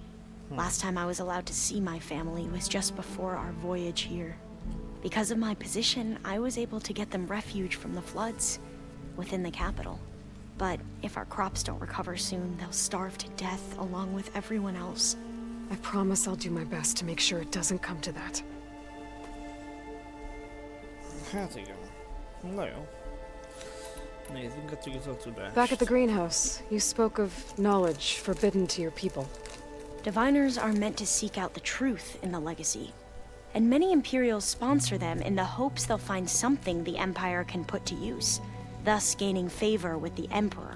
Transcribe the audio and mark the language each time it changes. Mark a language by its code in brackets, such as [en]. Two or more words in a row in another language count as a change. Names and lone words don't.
[en] Last time I was allowed to see my family was just before our voyage here. Because of my position, I was able to get them refuge from the floods within the capital. But if our crops don't recover soon, they'll starve to death along with everyone else. I promise I'll do my best to make sure it doesn't come to that. [hu] Hát igen. Na jó. Nézzük a tudást. [en] Back at the greenhouse, you spoke of knowledge forbidden to your people. Diviners are meant to seek out the truth in the legacy. And many Imperials sponsor them in the hopes they'll find something the Empire can put to use, thus gaining favor with the Emperor.